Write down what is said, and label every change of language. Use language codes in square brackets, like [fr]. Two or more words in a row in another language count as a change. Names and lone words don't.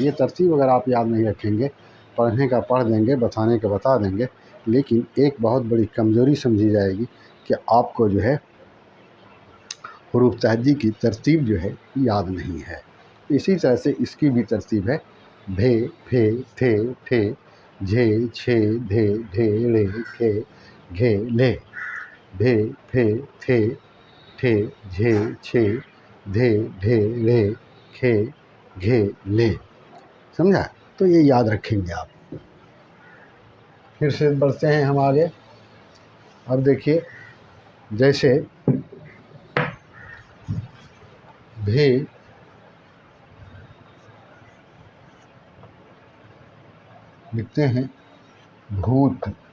[ur] یہ ترتیب اگر آپ یاد نہیں رکھیں گے، پڑھنے کا پڑھ دیں گے، بتانے کا بتا دیں گے، لیکن ایک بہت بڑی کمزوری سمجھی جائے گی کہ آپ کو جو ہے حروف تہجی کی ترتیب جو ہے یاد نہیں ہے. اسی طرح سے اس کی بھی ترتیب ہے، بھے پھے تھے ٹھے جھے چھے دھے ڈھے ڑے کھے گھے لے. بھے پھے تھے ٹھے جھے چھے دھے ڈھے ڑے کھے گھے لے. سمجھا؟ تو یہ یاد رکھیں گے آپ. پھر سے بڑھتے ہیں ہم آگے. اب دیکھیے، جیسے بھے لکھتے ہیں بھوت.